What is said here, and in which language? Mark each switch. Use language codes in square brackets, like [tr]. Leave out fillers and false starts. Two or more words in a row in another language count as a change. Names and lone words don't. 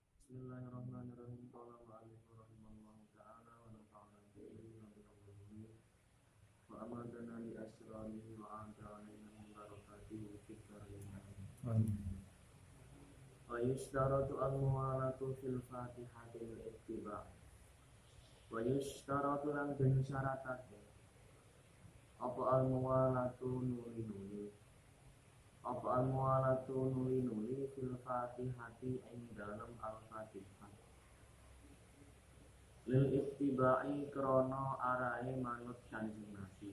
[ar] Bismillahirrahmanirrahim. قال المؤلف رحمه الله تعالى و نفعنا به و بعلومه و أمدنا لأسراره و أعادنا من بركاته في الدارين. و يشترط الموالاة في الفاتحة للاتباع'. و يشترط [jv] lan den syaratake apa al-muwalatu nuli-nuli. Apa al-muwalatu nuli-nuli [ar] في الفاتحة [jv] ing dalam al-Fatihah. [ar] للاتباع [jv] krana arahe manut Kanjeng Nabi.